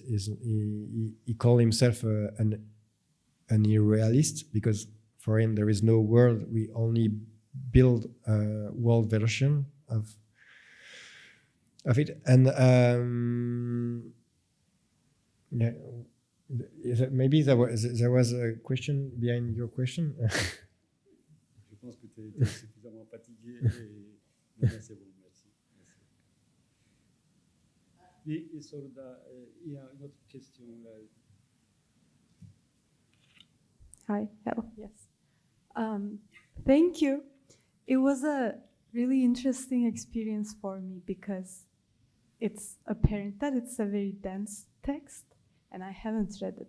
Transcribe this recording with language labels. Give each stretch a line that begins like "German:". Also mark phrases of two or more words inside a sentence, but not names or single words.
English: He called himself an irrealist, because for him there is no world. We only build a world version of it. And yeah. Maybe there was a question behind your question.
French: Je pense que tu es suffisamment fatigué et c'est bon, merci.
Turkish: Bir soruda
French: il y a une autre question là.
English: Hi, hello, yes. Thank you. It was a really interesting experience for me because it's apparent that it's a very dense text. And I haven't read it.